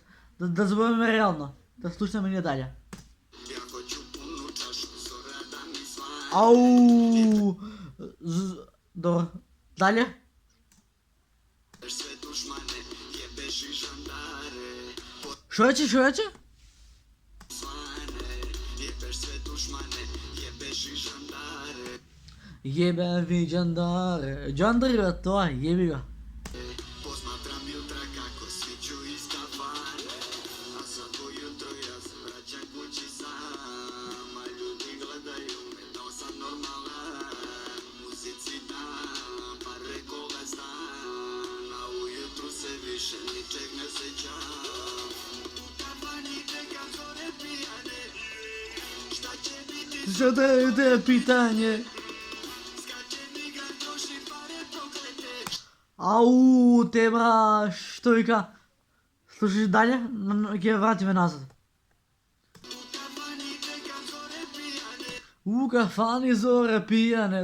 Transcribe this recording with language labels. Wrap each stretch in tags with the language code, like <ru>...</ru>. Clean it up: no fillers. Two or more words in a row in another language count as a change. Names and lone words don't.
<mk>Да забавиме реално. Да слушаме ние дале. Ау! Добро. Дале? Шо рече?</mk> <sr>Jebem vi džandare. Džandari brat, to je, jebi ga. Posmatram jutra kako sviću iz kafane, a svako jutro ja se vraćam kući sam, a ljudi gledaju me da sam normalan, muzici dam, pa reko ga znam, a ujutru se više ničeg ne sećam. U kafani čekam zore pijane, šta će biti? Zadaju te pitanje.</sr> <mk>Ау, те бра, што вика? Слушаш дале? Ќе вратиме назад.</mk> <sr>У кафани зоре пијане.</sr>